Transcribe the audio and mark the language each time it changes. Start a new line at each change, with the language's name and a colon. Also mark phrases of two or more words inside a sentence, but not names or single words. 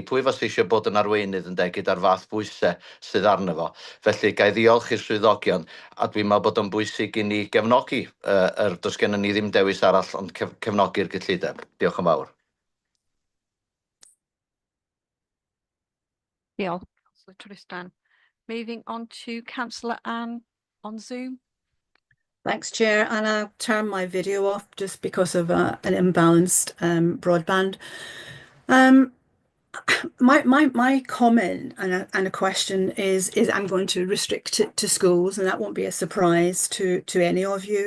Welsh: Pwy fas eisiau bod yn arweinydd yn gyda'r fath bwysau sydd arno fo. Felly gai ddiolch i'r swyddogion, a dwi'n meddwl bod o'n bwysig i ni gefnogi, does gennym ni ddim dewis arall ond cefnogi'r gyllideb. Diolch yn fawr. Diolch,
English: Councillor Tristan. Moving on to Councillor Anne on Zoom. Thanks, Chair. And I'll turn my video off just because of an imbalanced broadband. My comment and a question is I'm going to restrict it to schools, and that won't be a surprise to any of you.